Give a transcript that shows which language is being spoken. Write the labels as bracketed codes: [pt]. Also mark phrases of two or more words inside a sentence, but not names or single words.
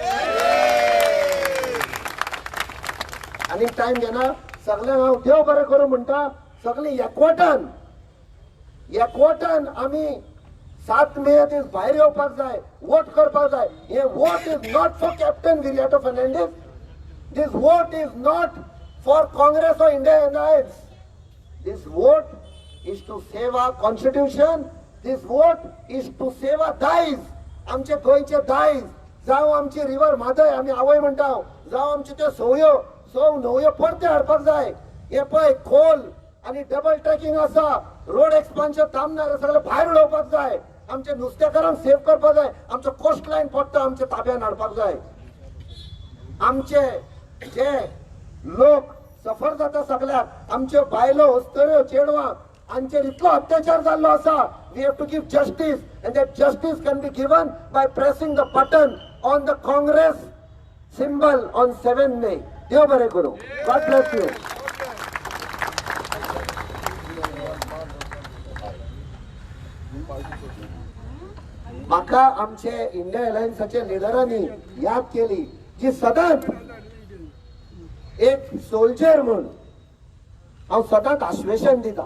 [kok] आनी टायम घेना, सगळ्यांक हांव देव बरें करूं म्हणटा. सगळीं एकवटान आमी 7 मे दीस भायर येवपाक जाय, वोट करपाक जाय. [en] this vote is not for Captain Viriato Fernandes. This vote is not for Congress or India Alliance. This vote is to save our constitution. This vote is to save our days. [kok] आमचे गोंयचे दायज, जावं आमची रिवर म्हादय आमी आवय म्हणटा, जावं आमचे त्यो सव न्हंयो परते हाडपाक जाय. हे पळय खोल आनी [en] double tracking [kok] आसा, [en] road expansion [kok] थांबणार, सगळें भायर उडोवपाक जाय. आमच्या नुस्तेकारांक सेव करपाक जाय. आमचो [en] coast line [kok] पडटा आमच्या ताब्यान हाडपाक जाय. आमचे जे लोक सफर जाता सगळ्याक, आमच्यो बायलो अस्तऱ्यो चेडवां हांचेर इतलो अत्याचार जाल्लो आसा. [en] we have to give justice and that justice can be given by pressing the button on the Congress symbol on 7 May. [kok] देव बरें करूं. [en] God bless you. [kok] म्हाका आमचे इंडिया अलायन्साचे लिडरांनी याद केली जी सदांच एक सोल्जर म्हणून हांव सदांच आश्वेशन दिता.